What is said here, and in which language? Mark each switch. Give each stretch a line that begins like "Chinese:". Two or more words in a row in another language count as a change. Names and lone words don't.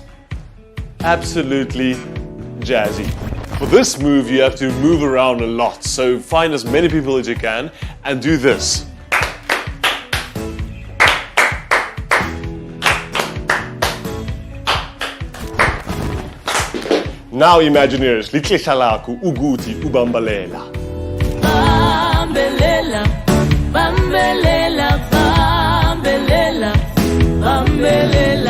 English: Absolutely jazzy. For this move, you have to move around a lot. So find as many people as you can and do this. Now,
Zulu: Imagineers, litlihla lakho ukuthi ubambalela. Bambelela, bambelela, bambelela, bambelela.